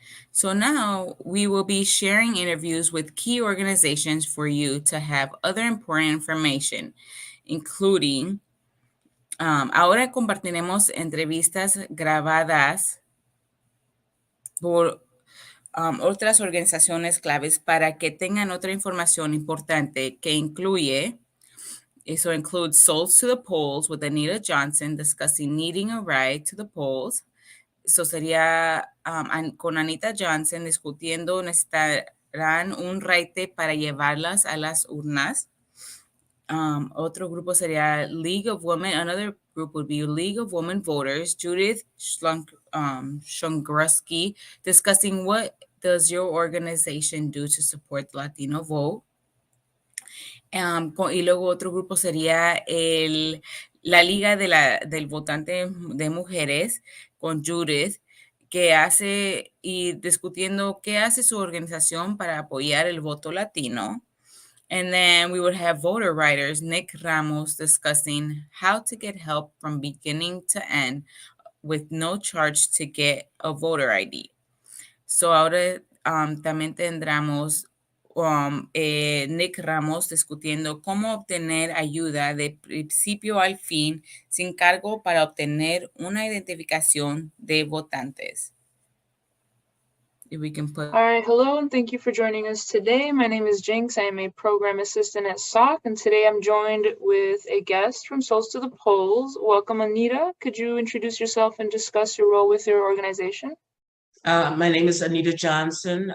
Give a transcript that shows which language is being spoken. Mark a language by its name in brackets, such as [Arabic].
[English] So now we will be sharing interviews with key organizations for you to have other important information, including, [Spanish] ahora compartiremos entrevistas grabadas por otras organizaciones claves para que tengan otra información importante que incluye, eso [English] includes Souls to the Polls with Anita Johnson discussing needing a ride to the polls. [Spanish] Eso sería con Anita Johnson discutiendo necesitarán un raite para llevarlas a las urnas. Otro grupo sería [English] League of Women. Another group would be League of Women Voters. Judith Shongrusky discussing what does your organization do to support the Latino vote. [Spanish] Y luego otro grupo sería la Liga del Votante de Mujeres con Judith, que hace y discutiendo qué hace su organización para apoyar el voto latino. [English] And then we would have voter writers, Nick Ramos, discussing how to get help from beginning to end with no charge to get a voter ID. [Spanish] So ahora también tendremos Nick Ramos discutiendo cómo obtener ayuda de principio al fin sin cargo para obtener una identificación de votantes. [English] If we can put... All right, hello, and thank you for joining us today. My name is Jinx. I am a program assistant at SOC, and today I'm joined with a guest from Souls to the Polls. Welcome, Anita. Could you introduce yourself and discuss your role with your organization? My name is Anita Johnson.